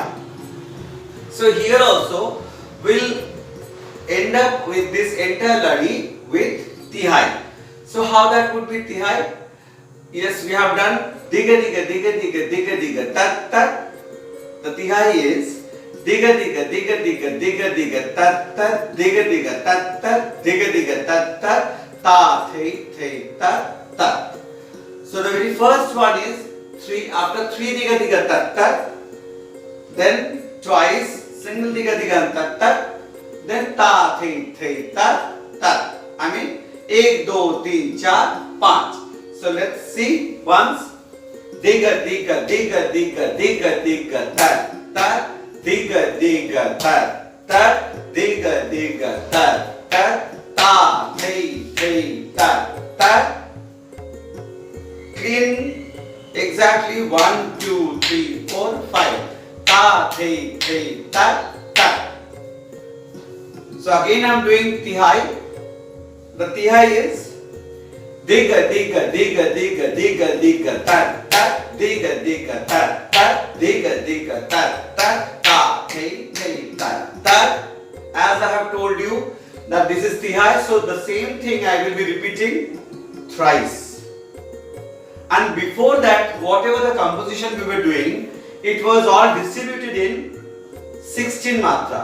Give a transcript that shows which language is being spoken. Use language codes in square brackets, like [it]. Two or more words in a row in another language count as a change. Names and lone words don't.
[en] So here also we'll end up with this entire lani with tihai. So how that would be tihai? Yes, we have done diga diga diga diga diga diga tat tat. The tihai is diga diga diga diga diga diga tat tat diga diga tat tat diga diga tat tat ta the tat tat. So the very first one is after 3 diga diga tat tat, then twice single diga diga tat tat, then ta the tat tat. I mean 1 2 3 4 5. So let's see once. Diga diga diga diga diga diga tat tat diga diga tat tat diga diga tat tat ta the tat tat. Clean exactly 1 2 3 4 5. Ta the tat tat. So again I am doing tihai. The tihai is diga diga diga diga diga diga tat tat diga diga tat tat diga diga tat tat ta the tat tat. As I have told you that this is tihai, so the same thing I will be repeating thrice. And before that, whatever the composition we were doing, it was all distributed in 16 matra.